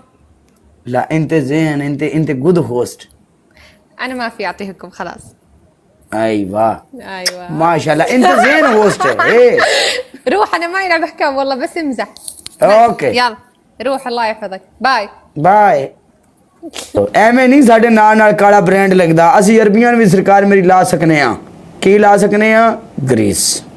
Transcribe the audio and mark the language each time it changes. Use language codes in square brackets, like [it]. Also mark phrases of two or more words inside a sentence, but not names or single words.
[ar] لا انت زين، انت [en] good host. [ar] انا ما في اعطي حكم خلاص. ايوه ايوه ما شاء الله انت زين هوست. ايه روح انا ما يلعب احكام والله بس امزح. اوكي يلا روح الله يحفظك. باي [pa] ਬਾਏ। ਐਵੇਂ ਨਹੀਂ ਸਾਡੇ ਨਾਲ ਕਾਲਾ ਬ੍ਰਾਂਡ ਲੱਗਦਾ। ਅਸੀਂ ਅਰਬੀਆਂ ਵੀ ਸਰਕਾਰ ਮੇਰੀ ਲਾ ਸਕਨੇ ਆ। ਕੀ ਲਾ ਸਕਨੇ ਆ? ਗਰੀਸ।